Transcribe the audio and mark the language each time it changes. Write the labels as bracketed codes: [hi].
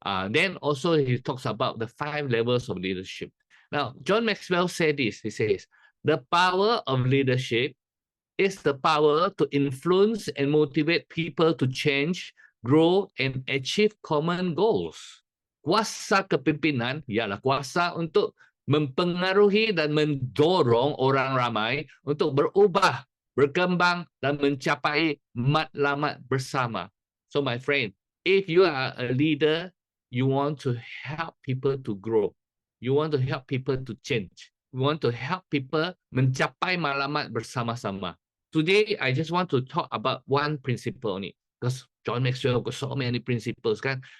[en] Then also he talks about the 5 levels of leadership. Now, John Maxwell said this, he says, the power of leadership is the power to influence and motivate people to change, grow, and achieve common goals. [ms] Kuasa kepimpinan ialah kuasa untuk mempengaruhi dan mendorong orang ramai untuk berubah berkembang dan mencapai matlamat bersama. [en] So my friend, if you are a leader, you want to help people to grow. You want to help people to change. You want to help people [ms] mencapai matlamat bersama-sama. [en] Today, I just want to talk about one principle only. Because John Maxwell got so many principles kan.